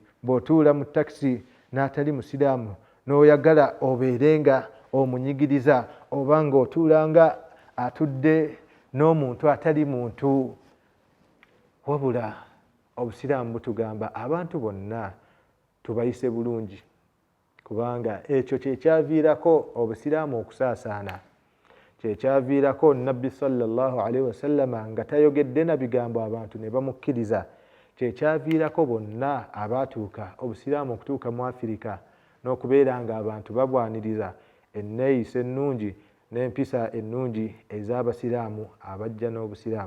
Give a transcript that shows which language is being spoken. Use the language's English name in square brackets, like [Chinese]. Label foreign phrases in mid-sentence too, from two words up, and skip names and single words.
[Ganda] Bw'otuula mu takisi n'atali musiraamu n'oyagala obeere nga omunyigiriza oba ng'otuula nga atudde n'omuntu atali muntu, wabula obusiraamu butugamba abantu bonna tubayise bulungi kubanga ekyo kyekyaviirako obusiraamu okusaasaana, kyekyaviirako Nabbi [Arabic] صلى الله عليه وسلم [Ganda] nga tayogedde na bigambo abantu ne bamukkiriza, kyekyaviirako bonna abaatuuka obusiraamu okutuuka mu Afirika n'okubeera nga abantu babwaniriza enneeyisa ennungi n'empisa ennungi ez'abasiraamu abajja n'obusiraamu.